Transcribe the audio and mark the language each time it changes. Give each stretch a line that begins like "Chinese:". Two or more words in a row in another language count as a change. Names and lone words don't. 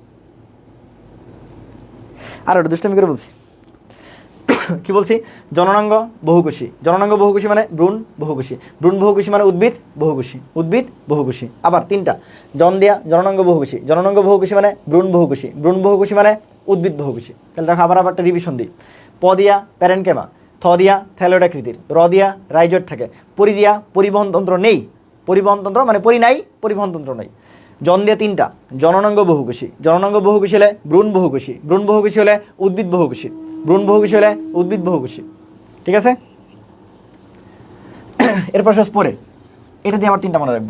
Bangla: আর ওটা দুষ্টামি করে বলছি। কি বলছি, জননাঙ্গ বহুকোষী। জননাঙ্গ বহুকোষী মানে ভ্রূণ বহুকোষী। ভ্রূণ বহুকোষী মানে উদ্ভিদ বহুকোষী। উদ্ভিদ বহুকোষী। আবার তিনটা, জন দিয়া জননাঙ্গ বহুকোষী। জননাঙ্গ বহুকোষী মানে ভ্রূণ বহুকোষী। ভ্রূণ বহুকোষী মানে উদ্ভিদ বহুকোষী। তাহলে দেখো আবার একটা রিভিশন দিই। প দিয়া প্যারেনকেমা, থ দিয়া থ্যালয়েড আকৃতির, র দিয়া রাইজয়েড থাকে, পরি দিয়া পরিবহনতন্ত্র নেই। পরিবহনতন্ত্র মানে পরি নাই, পরিবহনতন্ত্র নেই। জন দিয়ে তিনটা, জননাঙ্গ বহুকোষী। জননাঙ্গ বহুকোষী হলে ভ্রূণ বহুকোষী। ভ্রূণ বহুকোষী হলে উদ্ভিদ বহুকোষী। ভ্রূণ বহুকোষী হলে উদ্ভিদ বহুকোষী। ঠিক আছে, এরপর শেষ পরে এটা দিয়ে আমার তিনটা মনে রাখবো।